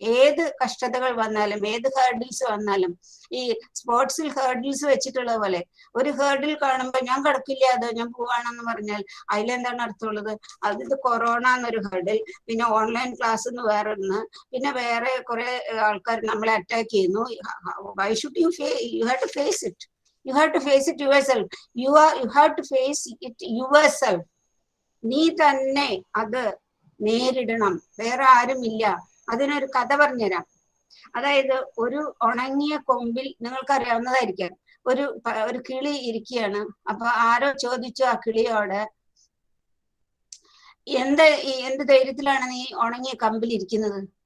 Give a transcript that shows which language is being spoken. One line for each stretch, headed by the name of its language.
Malayalam: ഏത് കഷ്ടതകൾ വന്നാലും, ഏത് ഹേർഡിൽസ് വന്നാലും, ഈ സ്പോർട്സിൽ ഹേർഡിൽസ് വെച്ചിട്ടുള്ള പോലെ ഒരു ഹേർഡിൽ കാണുമ്പോൾ ഞാൻ കിടക്കില്ല, അത് ഞാൻ പോവാണെന്ന് പറഞ്ഞാൽ അതിലെന്താണ് അർത്ഥമുള്ളത്? ഇത് കൊറോണ എന്നൊരു ഹേർഡിൽ, പിന്നെ ഓൺലൈൻ ക്ലാസ് എന്ന് വേറൊന്ന്, പിന്നെ വേറെ കുറെ ആൾക്കാർ നമ്മളെ അറ്റാക്ക് ചെയ്യുന്നു.
English: Why should you have to face it? You have to face it yourself. You have to face it yourself.
Malayalam: നീ തന്നെ അത് നേരിടണം, വേറെ ആരുമില്ല. അതിനൊരു കഥ പറഞ്ഞുതരാം. അതായത് ഒരു ഉണങ്ങിയ കൊമ്പിൽ നിങ്ങൾക്കറിയാവുന്നതായിരിക്കാം, ഒരു കിളി ഇരിക്കുകയാണ്. അപ്പൊ ആരോ ചോദിച്ചു ആ കിളിയോട്, എന്ത് ധൈര്യത്തിലാണ് നീ ഉണങ്ങിയ കമ്പിൽ ഇരിക്കുന്നത്?